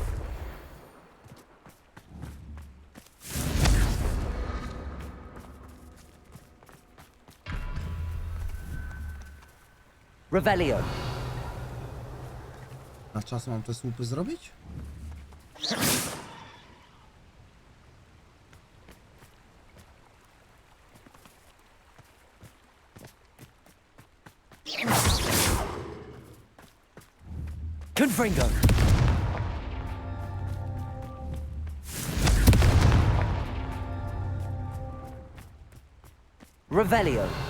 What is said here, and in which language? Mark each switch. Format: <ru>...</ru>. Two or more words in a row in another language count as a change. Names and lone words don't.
<pl>Revelio. Na czas mam te słupy zrobić? Confringo. Revelio.</pl>